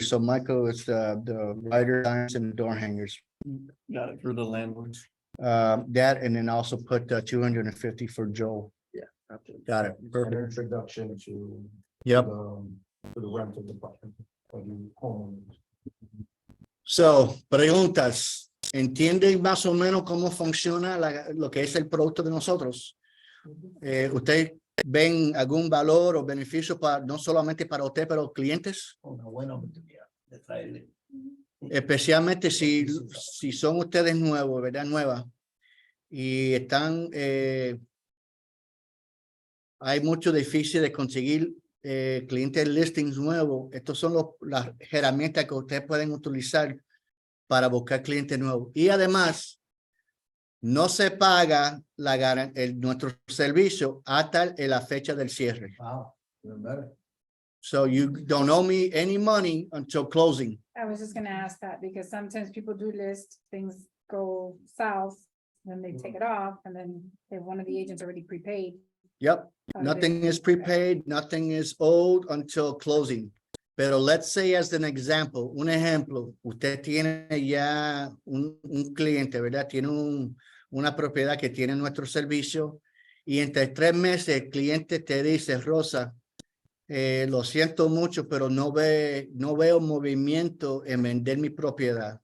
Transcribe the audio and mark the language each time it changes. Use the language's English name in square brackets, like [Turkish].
[English] So Michael, it's the rider signs and the door hangers. Got it for the landlords. That, and then also put 250 for Joel. Got it. An Perfect. introduction to Yep. to the rental department for the homeowners. [Spanish] So, preguntas. ¿Entienden más o menos cómo funciona lo que es el producto de nosotros? ¿Ustedes ven algún valor o beneficio para, no solamente para usted, pero clientes? Una buena oportunidad de traerle. Especialmente si son ustedes nuevos, ¿verdad? Nuevas. Y están, hay mucho difícil de conseguir clientes listings nuevos. Estos son las herramientas que ustedes pueden utilizar para buscar clientes nuevos. Y además, no se paga nuestro servicio hasta la fecha del cierre. [English] Wow, even better. So you don't owe me any money until closing. I was just gonna ask that because sometimes people do list, things go south, then they take it off, and then if one of the agents already prepaid. Yep, how do nothing they- is prepaid, nothing is owed until closing. [Spanish] Pero [English] let's say as an example, [Spanish] un ejemplo, usted tiene ya un cliente, ¿verdad? Tiene una propiedad que tiene nuestro servicio y entre 3 meses el cliente te dice, Rosa, lo siento mucho, pero no veo movimiento en vender mi propiedad.